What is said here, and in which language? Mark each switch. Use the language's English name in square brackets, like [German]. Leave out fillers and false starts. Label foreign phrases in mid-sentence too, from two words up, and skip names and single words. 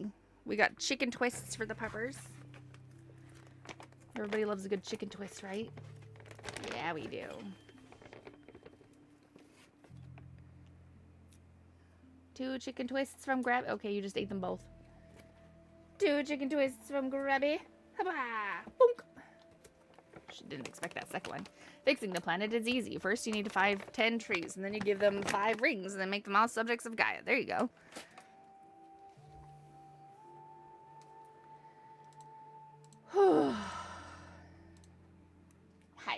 [English] We got chicken twists for the puppers. Everybody loves a good chicken twist, right? Yeah, we do. 2 chicken twists from Grab. Okay, you just ate them both. 2 chicken twists from Grabby. Haba! Boonk! She didn't expect that second one. Fixing the planet is easy. First, you need 10 trees, and then you give them 5 rings, and then make them all subjects of Gaia. There you go. Hi.